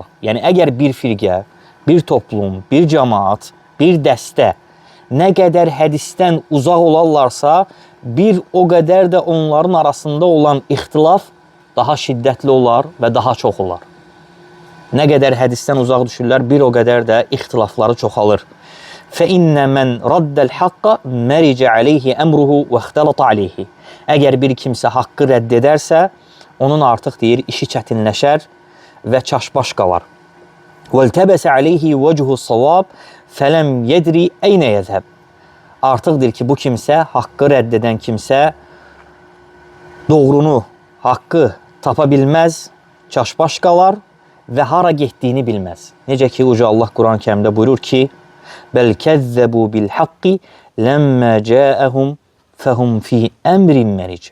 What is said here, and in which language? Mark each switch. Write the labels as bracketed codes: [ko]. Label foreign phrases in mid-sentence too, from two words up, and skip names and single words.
[az] Yəni, əgər bir firqə, bir toplum, bir cəmaat, bir dəstə nə qədər hədisdən uzaq olarlarsa, bir o qədər də onların arasında olan ixtilaf daha şiddətli olar və daha çox olar. Nə qədər hədisdən uzaq düşürlər, bir o qədər də ixtilafları çoxalır. [ar] فَإِنَّ مَنْ رَدَّ الْحَقَّ مَرِجَ عَلَيْهِ أَمْرُهُ وَاخْتَلَطَ عَلَيْهِ. [az] Əgər bir kimsə haqqı rədd edərsə, onun artıq deyir, işi çətinləşər və çaşbaş qalar. [ar] وَالْتَبَسَ عَلَيْهِ وَجْهُ الصَّوَابِ فَلَمْ يَدْرِ أَيْنَ يَذْهَبْ. [az] Artıqdır ki, bu kimsə, haqqı rədd edən kimsə doğrunu, haqqı tapa bilməz, çaşbaş qalar və hara getdiyini bilməz. Necə ki, Uca Allah Quran-ı Kərimdə buyurur ki, [ar] بل كذبوا بالحق لما جاءهم فهم في أمر مريج.